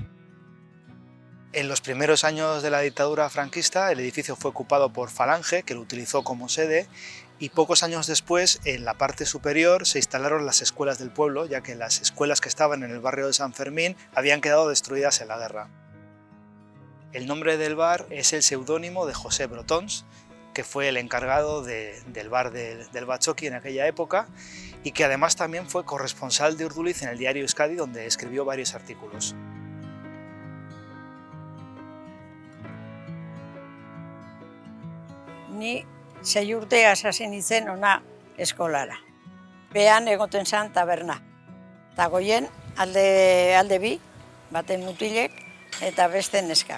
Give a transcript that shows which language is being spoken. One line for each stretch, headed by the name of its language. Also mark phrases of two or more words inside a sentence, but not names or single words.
Spanish: En los primeros años de la dictadura franquista, el edificio fue ocupado por Falange, que lo utilizó como sede, y pocos años después, en la parte superior, se instalaron las escuelas del pueblo, ya que las escuelas que estaban en el barrio de San Fermín habían quedado destruidas en la guerra. El nombre del bar es el seudónimo de José Brotons, que fue el encargado del bar del batzoki en aquella época y que además también fue corresponsal de Urduliz en el diario Euskadi, donde escribió varios artículos.
Basque: Ni 6 urte hasi nintzen ona eskolara. Behan egoten zan taberna. Eta goien alde bi, baten mutilek eta beste neskak.